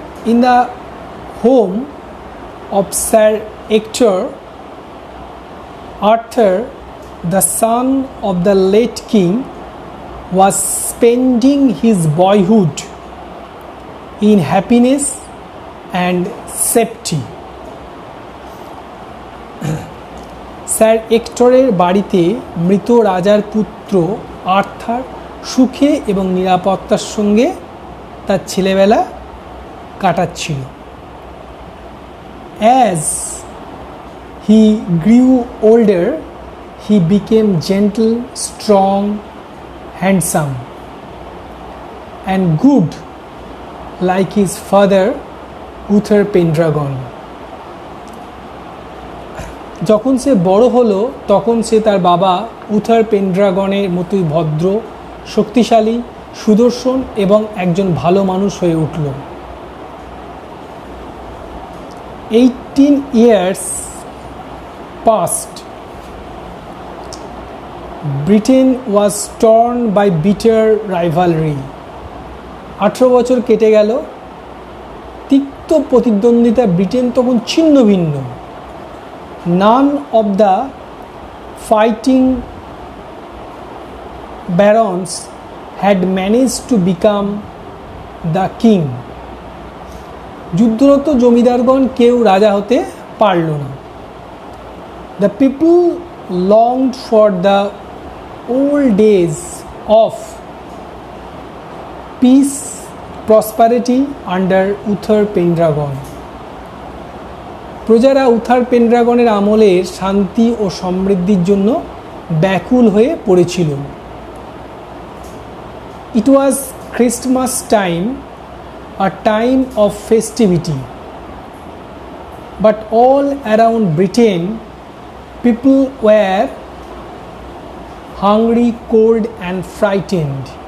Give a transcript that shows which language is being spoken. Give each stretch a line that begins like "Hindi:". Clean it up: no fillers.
English: In the home of Sir Ector, Arthur, the son of the late king, was spending his boyhood in happiness and safety.
Bangla: Sir এক্টরের বাড়িতে মৃত রাজার পুত্র Arthur সুখে এবং নিরাপত্তার সঙ্গে তার ছেলেবেলা কাটাচ্ছিল।
English: As he grew older, he became gentle, strong, handsome, and good like his father Uther Pendragon.
Bangla: যখন সে বড় হলো তখন সে তার বাবা উথার পেন্ড্রাগনের মতোই ভদ্র, শক্তিশালী, সুদর্শন এবং একজন ভালো মানুষ হয়ে উঠল।
English: 18 years passed. Britain was torn by bitter rivalry.
Bangla: 18 বছর কেটে গেল তিক্ত তিক্ত প্রতিদ্বন্দ্বিতা ব্রিটেন তখন ছিন্ন ভিন্ন।
English: None of the fighting barons had manage to become the king.
Bangla: যুদ্ধরত জমিদারগণ কেউ রাজা হতে পারল না।
English: The people longed for the old days of peace prosperity under Uther Pendragon.
Bangla: প্রজারা উথার পেন্ড্রাগনের আমলের শান্তি ও সমৃদ্ধির জন্য ব্যাকুল হয়ে পড়েছিল।
English: It was Christmas time, a time of festivity, but all around Britain people were hungry, cold and frightened.